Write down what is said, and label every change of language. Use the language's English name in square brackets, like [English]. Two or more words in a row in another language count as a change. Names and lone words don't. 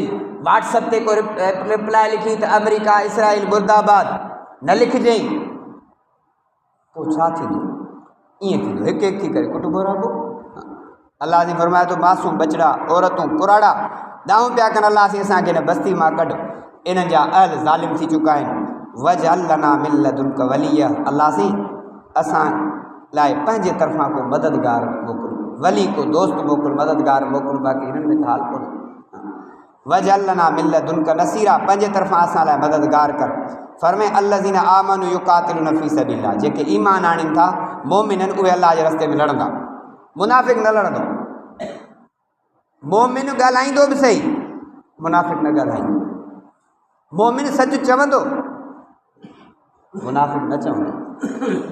[Sindhi] व्हाट्सअप ते को रिप्लाई लिखी त अमेरिका इसराइल मुर्दाबाद न लिखजांइ, पोइ छा थींदो? ईअं थींदो, हिकु हिकु थी करे कुटुंबो रहबो। अलाह जी फरमाए थो मासूम बचड़ा औरतूं कुराड़ा दाऊं पिया कनि, अलाह से असांखे हिन बस्ती मां कढ, इन्हनि जा अहल ज़ालिम थी चुका आहिनि। [Arabic] واجعل لنا من لدنك وليا, [Sindhi] अलाह से असां लाइ पंहिंजे तरफ़ां को मददगार मोकिल, वली को दोस्त मोकिल, मददगार मोकिल, बाक़ी हिननि में हाल कोन्हे। [Arabic] واجعل لنا من لدنك نصيرا, [Sindhi] पंहिंजे तरफ़ां असां लाइ मददगार कर। फरमाए [Arabic] الذين آمنوا يقاتلون في سبيل الله, [Sindhi] जेके ईमान आणीनि था मोमिननि, उहे अल्लाह जे रस्ते में लड़ंदा। मुनाफ़िक़ न लड़ंदो, मोमिन ॻाल्हाईंदो बि सही, मुनाफ़िक़ न ॻाल्हाईंदो। मोमिन सच चवंदो, मुनाफ़िक़ न चवंदो।